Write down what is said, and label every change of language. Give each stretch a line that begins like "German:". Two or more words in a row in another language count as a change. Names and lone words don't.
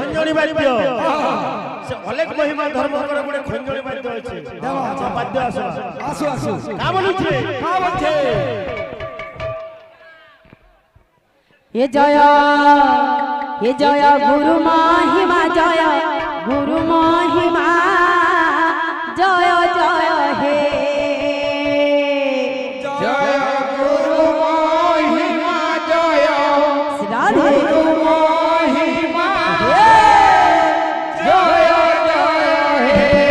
Odia: ଖଞ୍ଜଣି ବାଦ୍ୟ ସେ ଅଲେଖ ମହିମା ଧର୍ମଙ୍କର ଗୋଟେ ଖଞ୍ଜଣି ବାଦ୍ୟ ଅଛି ବାଦ୍ୟ ଆସୁ ଆସୁ ଆସୁ କା ବୋଲୁଛେ ୟେ ଜୟ ଗୁରୁ ମହିମା ଜୟ ଗୁରୁ ମହିମା ଜୟ ଜୟ ହେ ଜୟ ଗୁରୁ ମହିମା ଜୟ ଗୁରୁ ମହିମା ଜୟ ଜୟ ହେ